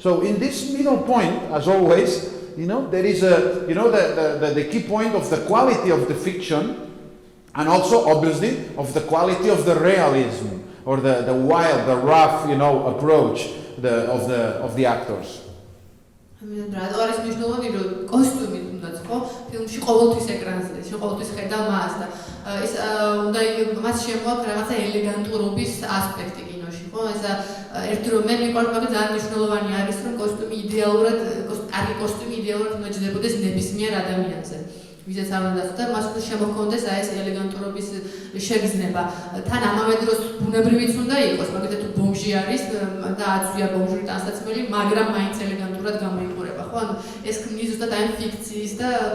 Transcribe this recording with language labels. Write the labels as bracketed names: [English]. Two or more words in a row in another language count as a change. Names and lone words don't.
[English] So in this middle point, as always, there is the key point of the quality of the fiction, and also obviously of the quality of the realism or the wild, the rough, approach of the actors. [Georgian] არის მნიშვნელოვანი რომ კოსტუმი თუნდაც ხო ფილმში ყოველთვის ეკრანზე ყოველთვის ხედა მას და ეს უნდა მას შემოაქვს რაღაცა ელეგანტურობის ასპექტი კინოში ხო ეს ერთ რომ მე მიყვარს მაგრამ ძალიან მნიშვნელოვანი არის რომ კოსტუმი იდეალურად კარგი კოსტუმი იდეალურად უნდა ჯდებოდეს ნებისმიერ ადამიანზე ვისაც არ უნდა და მას უნდა შემოქონდეს ეს ელეგანტურობის შეგრძნება თან ამავე დროს ბუნებრივიც უნდა იყოს მაგალითად თუ ბომჟი არის და აცვია ბომჟური ტანსაცმელი მაგრამ მაინც ელეგანტურად გამოიყურება ხო ანუ ეს ქმნის ზუსტად ამ ფიქციის და